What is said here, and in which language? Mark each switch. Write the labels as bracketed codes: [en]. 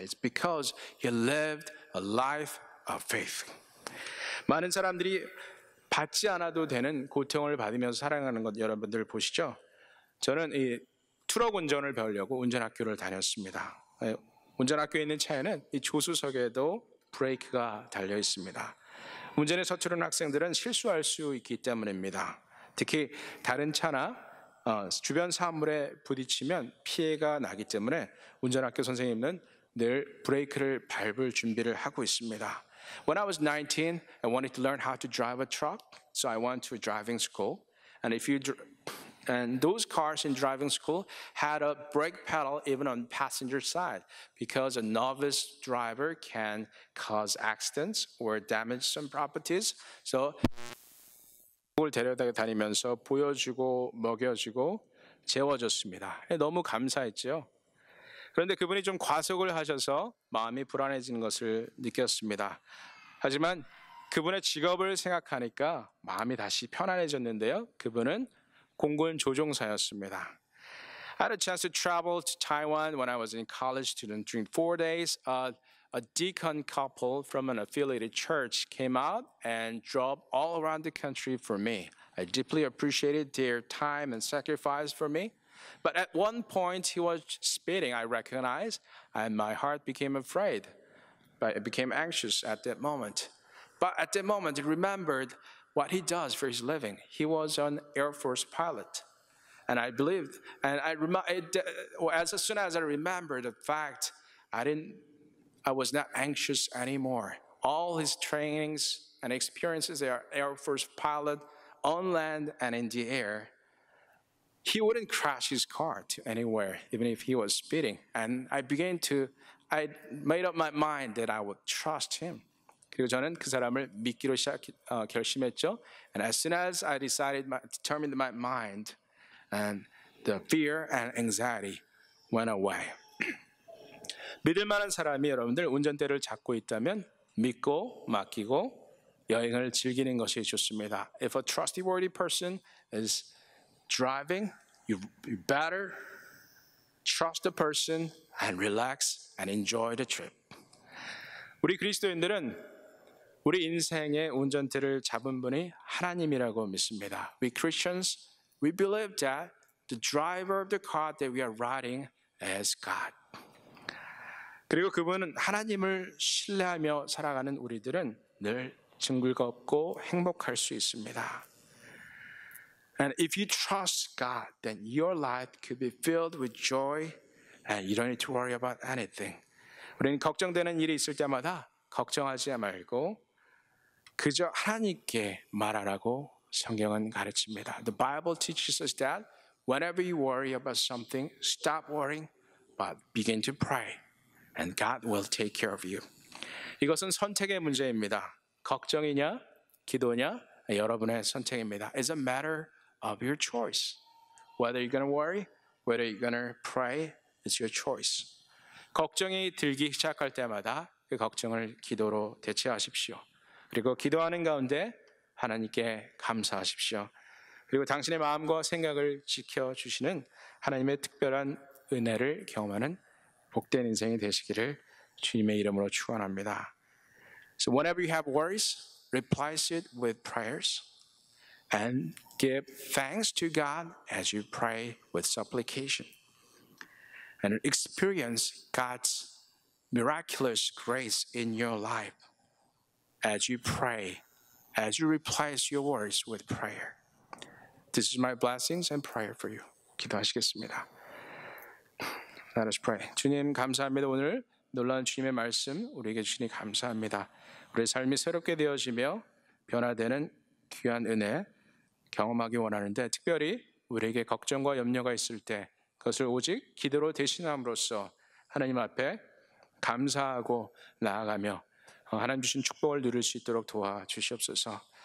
[en] It's because he lived a life of faith. [ko] 많은 사람들이 받지 않아도 되는 고통을 받으면서 살아가는 것 여러분들 보시죠? 저는 이 트럭 운전을 배우려고 운전학교를 다녔습니다. 운전학교에 있는 차에는 이 조수석에도 브레이크가 달려 있습니다. 운전에 서투른 학생들은 실수할 수 있기 때문입니다. 특히 다른 차나 주변 사물에 부딪히면 피해가 나기 때문에 운전학교 선생님은 늘 브레이크를 밟을 준비를 하고 있습니다. [en] When I was 19, I wanted to learn how to drive a truck, so I went to a driving school. And those cars in driving school had a brake pedal even on passenger side because a novice driver can cause accidents or damage some properties. [ko] So 을 데려다 다니면서 보여주고 먹여주고 재워줬습니다. 너무 감사했죠. 그런데 그분이 좀 과속을 하셔서 마음이 불안해지는 것을 느꼈습니다. 하지만 그분의 직업을 생각하니까 마음이 다시 편안해졌는데요. 그분은 공군 조종사였습니다. [en] I had a chance to travel to Taiwan when I was in college student. During 4 days, a deacon couple from an affiliated church came out and drove all around the country for me. I deeply appreciated their time and sacrifice for me. But at one point, he was speeding, I recognized, and my heart became afraid. I became anxious at that moment. But at that moment, I remembered what he does for his living. He was an Air Force pilot. And I believed, and as soon as I remembered the fact, I was not anxious anymore. All his trainings and experiences as Air Force pilot on land and in the air, he wouldn't crash his car to anywhere, even if he was speeding. And I made up my mind that I would trust him. [ko] 그리고 저는 그 사람을 믿기로 결심했죠. [en] And as soon as I determined my mind, and the fear and anxiety went away. [ko] 믿을 만한 사람이 여러분들 운전대를 잡고 있다면 믿고 맡기고 여행을 즐기는 것이 좋습니다. [en] If a trustworthy person is driving, you better trust the person and relax and enjoy the trip. [ko] 우리 그리스도인들은 우리 인생의 운전대를 잡은 분이 하나님이라고 믿습니다. [en] We Christians, we believe that the driver of the car that we are riding is God. [ko] 그리고 그분은 하나님을 신뢰하며 살아가는 우리들은 늘 즐겁고 행복할 수 있습니다. [en] And if you trust God, then your life could be filled with joy and you don't need to worry about anything. [ko] 우리는 걱정되는 일이 있을 때마다 걱정하지 말고 그저 하나님께 말하라고 성경은 가르칩니다. [en] The Bible teaches us that whenever you worry about something, stop worrying, but begin to pray, and God will take care of you. [ko] 이것은 선택의 문제입니다. 걱정이냐, 기도냐, 여러분의 선택입니다. [en] It's a matter of your choice. Whether you're going to worry, whether you're going to pray, it's your choice. [ko] 걱정이 들기 시작할 때마다 그 걱정을 기도로 대체하십시오. 그리고 기도하는 가운데 하나님께 감사하십시오. 그리고 당신의 마음과 생각을 지켜주시는 하나님의 특별한 은혜를 경험하는 복된 인생이 되시기를 주님의 이름으로 축원합니다. [en] So whenever you have worries, replace it with prayers and give thanks to God as you pray with supplication. And experience God's miraculous grace in your life as you pray, as you replace your worries with prayer. This is my blessings and prayer for you. [ko] 기도하시겠습니다. [en] Let us pray. [ko] 주님 감사합니다. 오늘 놀라운 주님의 말씀 우리에게 주시니 감사합니다. 우리의 삶이 새롭게 되어지며 변화되는 귀한 은혜 경험하기 원하는데 특별히 우리에게 걱정과 염려가 있을 때 그것을 오직 기도로 대신함으로써 하나님 앞에 감사하고 나아가며 하나님 주신 축복을 누릴 수 있도록 도와주시옵소서.